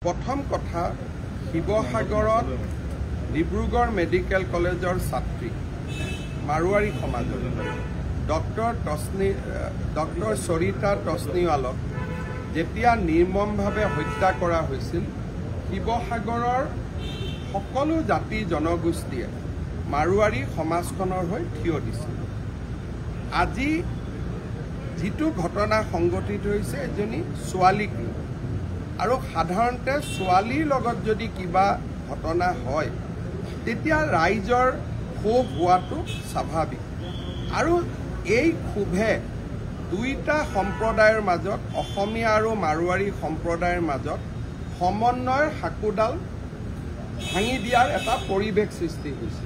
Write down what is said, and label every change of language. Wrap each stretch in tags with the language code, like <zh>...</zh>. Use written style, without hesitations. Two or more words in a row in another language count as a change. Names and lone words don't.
<as>প্ৰথম কথা শিৱসাগৰত ডিব্ৰুগড় মেডিকেল কলেজৰ ছাত্ৰী মাৰোৱাৰী সমাজ ডক্টৰ সৰিতা তস্নীৱালক যেতিয়া নিৰ্মমভাৱে হত্যা কৰা হৈছিল শিৱসাগৰৰ সকলো জাতি জনগোষ্ঠীয়ে মাৰোৱাৰী সমাজখনৰ হৈ থিয় দিছিল। আজি যিটো ঘটনা সংঘটিত হৈছে এজনী ছোৱালীক আৰু সাধাৰণতে ছোৱালীৰ লগত যদি কিবা ঘটনা হয় তেতিয়া ৰাইজৰ ক্ষোভ হোৱাটো স্বাভাৱিক আৰু এই ক্ষোভে দুইটা সম্প্ৰদায়ৰ মাজত অসমীয়া আৰু মাৰুৱাৰী সম্প্ৰদায়ৰ মাজত সমন্বয়ৰ হাকুডাল ভাঙি দিয়াৰ এটা পৰিৱেশ সৃষ্টি হৈছিল।</as>